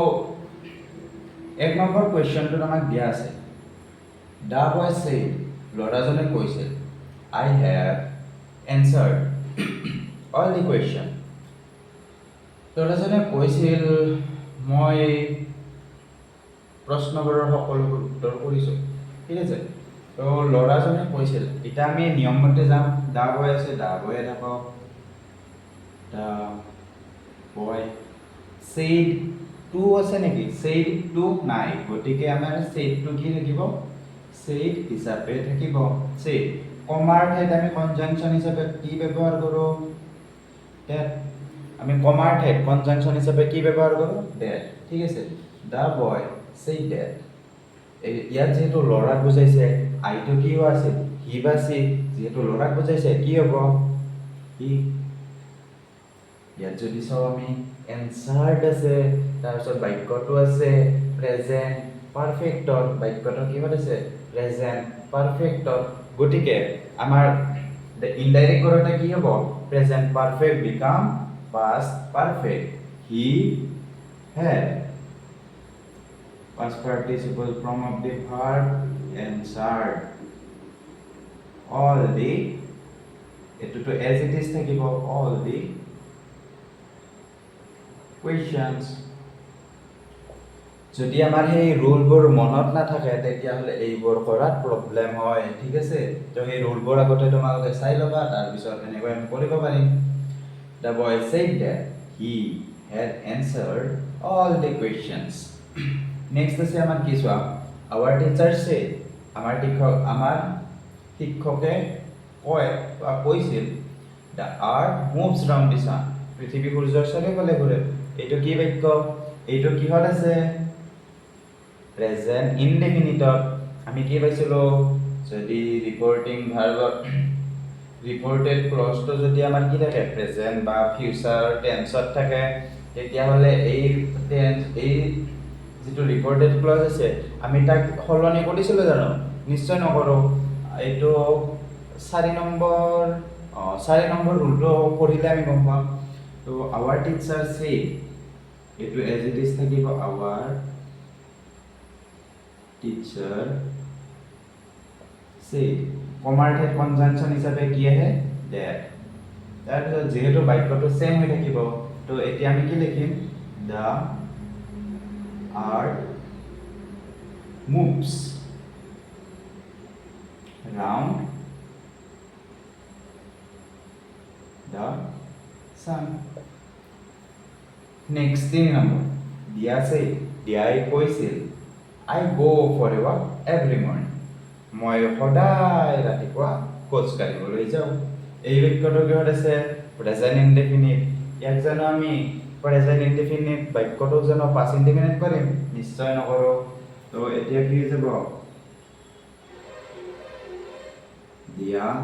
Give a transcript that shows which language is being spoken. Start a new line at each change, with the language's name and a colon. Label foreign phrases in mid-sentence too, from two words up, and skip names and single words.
Assamese: এক নম্বৰ কোৱেশ্চনটোত আমাক দিয়া আছে
English: the boy said
Assamese: ল'ৰাজনে কৈছিল
English: I have answered all the question
Assamese: ল'ৰাজনে কৈছিল মই প্ৰশ্নবোৰৰ সকলোবোৰ উত্তৰ কৰিছোঁ ঠিক আছে তো ল'ৰাজনে কৈছিল এতিয়া আমি নিয়মমতে যাম
English: the boy
Assamese: আছে
English: the boy
Assamese: থাকক
English: the boy said to
Assamese: আছে নেকি
English: said to
Assamese: নাই গতিকে আমাৰ
English: said to
Assamese: কি থাকিব সেড হিচাপে থাকিব সেড কমাৰ ঠাইত আমি কনজাংশন হিচাপে কি ব্যৱহাৰ কৰোঁ দ্যাট আমি কমাৰ ঠাইত কনজাংশন হিচাপে কি ব্যৱহাৰ কৰোঁ দ্যাট ঠিক আছে
English: the boy said that
Assamese: ইয়াত যেহেতু ল'ৰাক বুজাইছে আইটো কি আছে হি বা সি যেহেতু ল'ৰাক বুজাইছে কি হ'ব হি ইয়াত যদি চাওঁ আমি এনসাৰ্ড আছে তাৰপিছত বাক্যটো আছে
English: present perfect
Assamese: বাক্যটো কিহত আছে
English: present perfect
Assamese: গতিকে আমাৰ ইনডাইৰেক্ট কৰোঁতে কি হ'ব
English: present perfect become past perfect he had past participle form of the verb answered all the
Assamese: eto
English: as it is
Assamese: thakibo
English: all the questions
Assamese: যদি আমাৰ সেই ৰুলবোৰ মনত নাথাকে তেতিয়াহ'লে এইবোৰ কৰাত প্ৰব্লেম হয় ঠিক আছে তো সেই ৰুলবোৰ আগতে তোমালোকে চাই ল'বা তাৰপিছত এনেকৈ আমি কৰিব পাৰিম
English: the boy said that he had answered all the questions
Assamese: নেক্সট আছে আমাৰ কি চোৱা our
English: teacher said
Assamese: আমাৰ শিক্ষকে কয় বা কৈছিল
English: the earth moves round the sun
Assamese: পৃথিৱী সূৰ্যৰ চাৰিওফালে ঘূৰে এইটো কি বাক্য এইটো কিহত আছে
English: present indefinite
Assamese: আমি কি পাইছিলোঁ যদি
English: reporting verb reported clause
Assamese: যদি আমাৰ কি থাকে প্ৰেজেন্ট বা
English: future tense
Assamese: থাকে তেতিয়াহ'লে এই টেন্স এই যেটো
English: reported clause
Assamese: আছে আমি তাক সলনি কৰিছিলোঁ জানো নিশ্চয় নকৰোঁ এইটো 4 নম্বৰ ৰুলটো পঢ়িলে আমি গম পাম তো
English: our teacher said
Assamese: এইটো
English: as it is
Assamese: থাকিব
English: our teacher
Assamese: said কমাৰ ঠাইত কনজাংশন হিচাপে কি আহে that তাৰপিছত যেহেতু বাক্যটো সেম হৈ থাকিব তো এতিয়া আমি কি লিখিম
English: the earth moves round the sun next 3 number dia say dia কৈছিল I go for a walk every morning
Assamese: মই সদায় ৰাতিপুৱা খোজ কাঢ়িবলৈ যাওঁ এই বাক্যটো কিহত আছে
English: present indefinite
Assamese: ইয়াক জানো আমি
English: present indefinite
Assamese: বাক্যটো জানো
English: past indefinite
Assamese: কৰিম নিশ্চয় নকৰোঁ তো এতিয়া কি হৈ যাব দিয়া